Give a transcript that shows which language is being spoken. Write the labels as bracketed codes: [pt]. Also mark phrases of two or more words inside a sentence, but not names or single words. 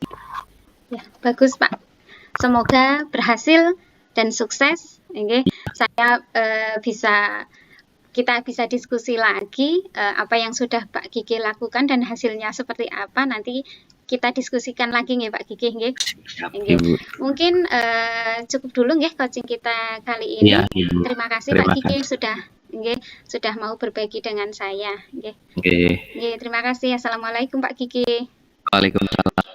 [id] Ya, bagus Pak. Semoga berhasil dan sukses. Oke, saya kita bisa diskusi lagi apa yang sudah Pak Gigi lakukan dan hasilnya seperti apa. Nanti kita diskusikan lagi nggih Pak Gigi, nggih. Nggih. Ibu. Mungkin cukup dulu nggih coaching kita kali ini. Iya, Ibu. Terima kasih Pak Terima Gigi kasih. sudah mau berbagi dengan saya. Nggih. Oke. Nggih, terima kasih. Assalamualaikum Pak Gigi. Waalaikumsalam.